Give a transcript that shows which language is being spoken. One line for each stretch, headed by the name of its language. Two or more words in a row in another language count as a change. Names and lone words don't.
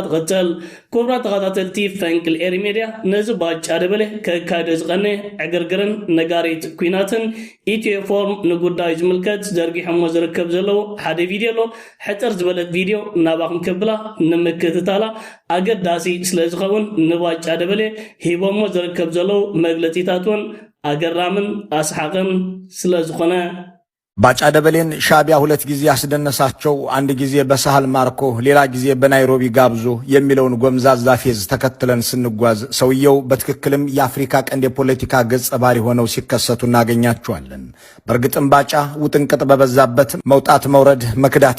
Tigrinya: ቅፅል ክቡራት ተኸታተልቲ ፈንቅል ኤሪ ሚድያ ነዚ ባጫ ደበሌ ከካይደ ዝቐነ ዕግርግርን ነጋሪት ኩናትን ኢትዮፎርም ንጉዳይ ዝምልከት ዘርጊሖሞ ዝርከብ ዘለው ሓደ ቪድዮ ኣሎ። ሕፅር ዝበለት ቪድዮ ናባኹም ከብላ ንምክትታላ ኣገዳሲ ስለ ዝኸውን ንባጫ ደበሌ ሂቦሞ ዝርከብ ዘለው መግለፂታት እውን አገራምን አስሐቅም ስለዝኾነ
Amharic: ባጫ ደበሌን ሻቢያ ሁለት ጊዜ ያስደነሳቸው አንድ ጊዜ በሳህል ማርኮ ሌላ ጊዜ በናይሮቢ ጋብዞ የሚለውን ጎምዛዛ ፌዝ ተከትለን ስንጓዝ ሰውየው በትክክልም የአፍሪካ ቀንድ የፖለቲካ ገጸ ባህሪ ሆነው ሲከሰቱ እናገኛቸዋለን። በእርግጥም ባጫ ውጥንቅጥ በበዛበት መውጣት መውረድ መክዳት